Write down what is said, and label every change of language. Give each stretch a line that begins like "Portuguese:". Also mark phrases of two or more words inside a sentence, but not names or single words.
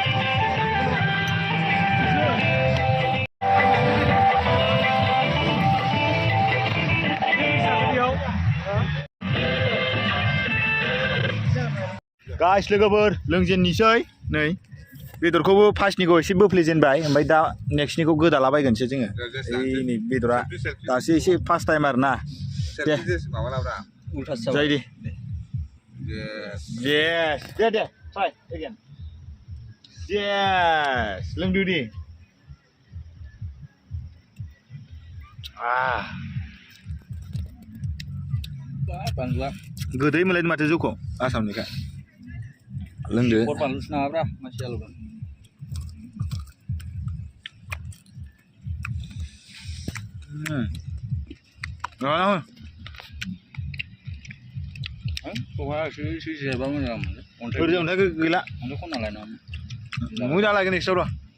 Bodo: गाइस लोगोफोर लोंजेननिसै नै बेदरखौबो फार्स्टनिखौ एसे बोफ्लेजेनबाय ओमफ्राय दा नेक्स्टनिखौ गोदालाबायगोनसो जोङो ओइ नै बेदरा दासो एसे फार्स्ट टाइम आरो ना दे जायो दे
English: yes दे try again
Bodo: yes लोंदो दे गोदै मोनलायदों माथो जौखौ आसामनिखा लोंदो गैला मोजां लागोन एक्सट्रा र'